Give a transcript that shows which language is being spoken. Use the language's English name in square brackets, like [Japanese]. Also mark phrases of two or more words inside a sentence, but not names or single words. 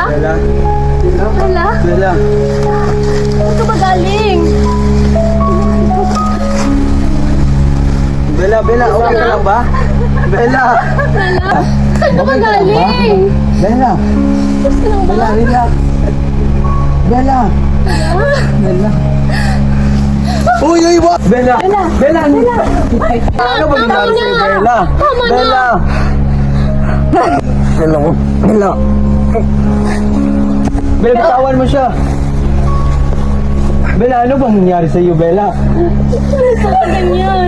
[Filipino] Bella? Bella? Bella? Saan ka ba galing? Bella, Bella, okay ka lang ba? Bella! Bella? Saan ka ba Okay ka lang ba? galing? Bella! Gusto lang ba? Bella, relax! Bella! Bella! Uy, uy, what? Bella! Bella! Bella! Ano ba ginagawa sa'yo, Bella? Tama na. Bella! Bella, Bella. Bella, bitawan mo siya! Bella, ano bang nangyari sa'yo, Bella? Bakit ka ganyan?